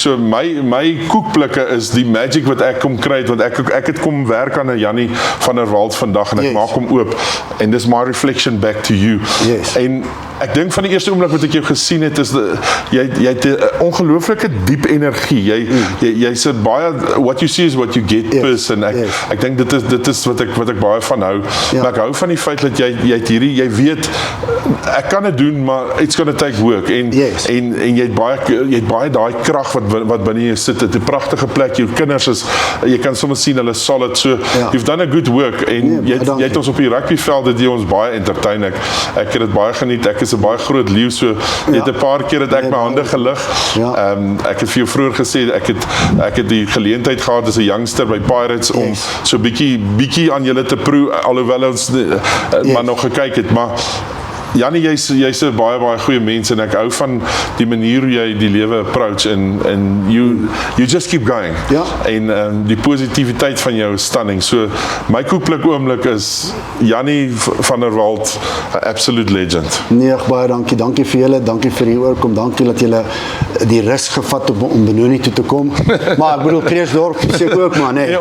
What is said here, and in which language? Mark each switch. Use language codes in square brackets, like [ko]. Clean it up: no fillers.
[af] So my koekplikke is die magic wat ek kom kry, want ek het kom werk aan 'n Jannie van der Walt vandag en ek maak hom oop en dis my [en] reflection back to you. [af] En ek dink van die eerste oomblik wat ek jou gesien het is jy het 'n ongelooflike diep energie. Jy's baie [en] what you see is what you get person. [af] Ek dink dit is wat ek baie van hou. Maar ek hou van die feit dat jy weet ek kan dit doen, maar [en] it's going to take work [af] en jy het baie daai krag wat binne jou sit. Dit 'n pragtige plek. Jou kinders is jy kan sommer sien hulle solid, [en] so you've done a good work [af] en jy het ons op die rugbyveld dit jy ons baie entertain. Ek het dit baie geniet. Ek is 'n baie groot leeu, so jy het 'n paar keer dat ek my hande gelig. Ek het vir jou vroeër gesê ek het die geleentheid gehad as 'n youngster by Pirates om so bietjie aan julle te proe, alhoewel ons maar nog gekyk het, maar Jannie, jy's 'n baie goeie mens en ek hou van die manier hoe jy die lewe approach en [en] you just keep going. [af] En die positiwiteit van jou stunning. So my koekplik oomblik is Jannie van der Walt, absolute legend. Nee, baie dankie vir julle, dankie vir die oorkom, dankie dat julle die rus gevat om Benoni toe te kom. Maar ek bedoel Kreersdorp seker ook maar nee.